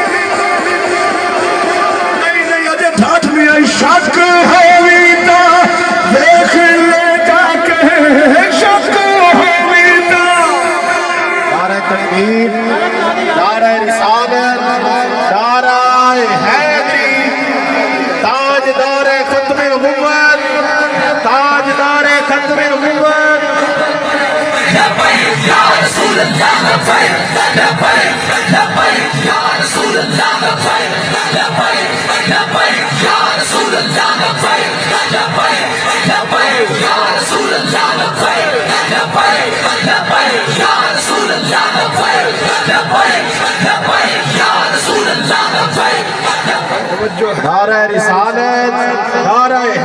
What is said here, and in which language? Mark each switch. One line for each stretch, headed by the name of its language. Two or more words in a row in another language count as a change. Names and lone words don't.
Punjabi: نہیں اجے ٹھاٹھ میں آئی شک ہووی تا دیکھ لے جاکے شک ہووی تا देख ले जाके शक होवी ता
Urdu: نعرۂ تکبیر، نعرۂ رسالت، نعرۂ حیدری، تاجدارِ ختمِ نبوت، تاجدارِ ختمِ نبوت, ताजदारे खत्मे नबुव्वत।
Arabic: لبيك يا رسول الله لبيك لبيك لبيك يا رسول الله لبيك لبيك لبيك يا رسول الله لبيك لبيك لبيك يا رسول الله لبيك لبيك لبيك يا رسول الله لبيك لبيك لبيك يا رسول الله لبيك.
Urdu: نعرۂ رسالت، نعرۂ